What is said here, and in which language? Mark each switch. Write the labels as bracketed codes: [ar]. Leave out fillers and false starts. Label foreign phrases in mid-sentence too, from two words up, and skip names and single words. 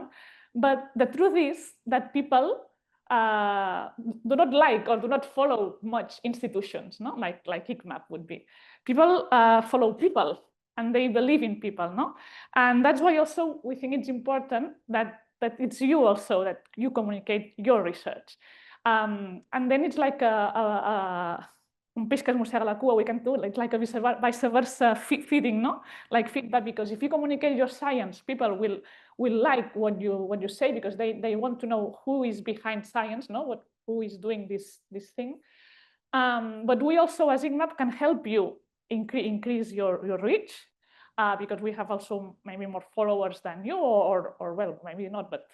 [en] But the truth is that people do not like or do not follow much institutions, no? Like ICMAB would be. People follow people and they believe in people, no? And that's why also we think it's important that it's you also, that you communicate your research. And then it's like [ca] un peix que es mossega la cua, [en] we can do it like a vice versa feeding, no? Like feedback, because if you communicate your science, people will like what you say, because they want to know who is behind science, no? Who is doing this thing. But we also, as ICMAB, can help you increase your reach, because we have also maybe more followers than you, or well, maybe not, but.